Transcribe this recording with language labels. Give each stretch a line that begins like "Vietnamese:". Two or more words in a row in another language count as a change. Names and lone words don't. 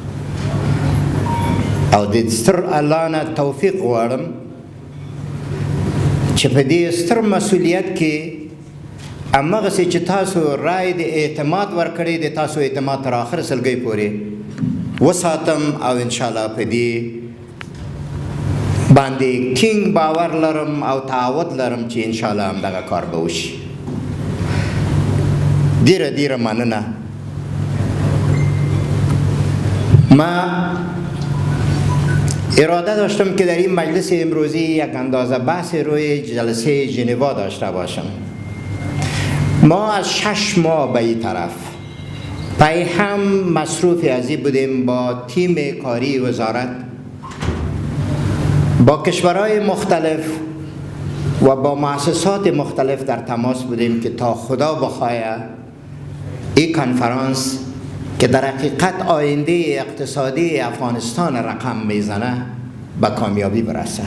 Pashto: او د ستر الله نه توفیق غواړم چې په دې ستر مسؤلیت کې همغسې چې تاسو رای د اعتماد ورکړی د تاسو اعتماد تر آخر سلګۍ پورې وساتم او انشاءالله په دې باندې ټینګ باور لرم او تعهد لرم چې انشاءالله همدغه کار به وشي. ډیره مننه.
Persian: ما اراده داشتم که در این مجلس امروزی یک اندازه بحث روی جلسه ژنوا داشته باشم. ما از 6 ماه به این طرف پای هم مصروف ازی بودیم با تیم کاری وزارت، با کشورهای مختلف و با مؤسسات مختلف در تماس بودیم که تا خدا بخواهد این کنفرانس که در حقیقت آینده اقتصادی افغانستان رقم میزنه به کامیابی برسه.